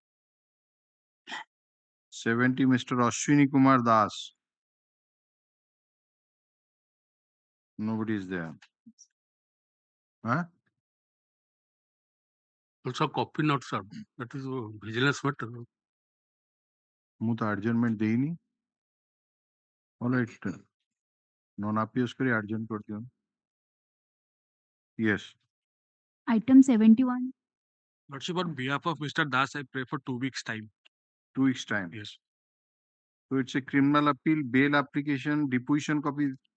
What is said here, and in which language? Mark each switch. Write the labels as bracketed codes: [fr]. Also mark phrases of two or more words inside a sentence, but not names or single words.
[en] 70 Mr. Ashwini Kumar Das. Nobody is there. Huh? Also, copy not served. That is vigilance matter. [or] ମୁଁ ତ adjournment ଦେଇନି. [en] All right. [or] Non-appeals କରି adjourn କରିଦିଅନ୍ତୁ. Yes. [en] Item 71. Lordship, on behalf of Mr. Das, I pray for 2 weeks' time. 2 weeks time. Yes. So it's a criminal appeal, bail application, deposition copy.